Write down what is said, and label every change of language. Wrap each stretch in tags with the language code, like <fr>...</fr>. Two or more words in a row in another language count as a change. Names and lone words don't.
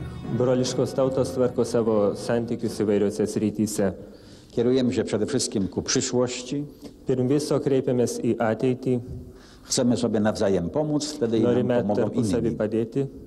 <lt>Broliškos tautos tvarko savo santykius įvairiose srityse.</lt> <pl>Kierujemy się przede wszystkim ku przyszłości.</pl> <lt>Pirm viso kreipiamės į ateitį.</lt> <pl>Chcemy sobie nawzajem pomóc, wtedy</pl> <lt>Norime</lt> <pl>nam pomogą</pl> <lt>tarpusavy</lt> <pl>inni.</pl> <lt>padėti.</lt>